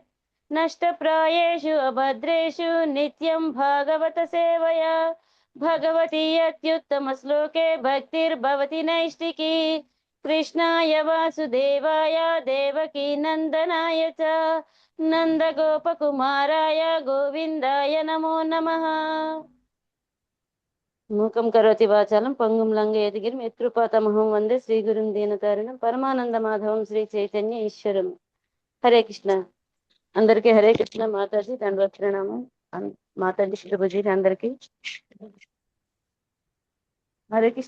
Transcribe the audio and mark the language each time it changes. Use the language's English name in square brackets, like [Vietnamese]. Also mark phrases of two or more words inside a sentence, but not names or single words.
[Sanskrit] नष्टप्रायेषु अभद्रेषु नित्यं भागवत सेवया भगवती अत्युत्तमश्लोके भक्तिर्भवति नैष्टिकी। कृष्णाय वासुदेवाय देवकी नन्दनाय च नन्दगोपकुमाराय गोविन्दाय नमो नमः। మూకం కరోతి వాచాలం పంగుం లంఘయతి గిరిం యత్కృపాతమహం వందే శ్రీగురుం దీనతారిణం పరమానంద మాధవం శ్రీ చైతన్య ఈశ్వరం. హరే కృష్ణ. [Telugu] అందరికీ [Sanskrit] హరే కృష్ణ. [Telugu] మాతాజీ దండవత్ ప్రణామం. మాతాజీ శుభజీ అందరికి [Sanskrit] హరే కృష్ణ.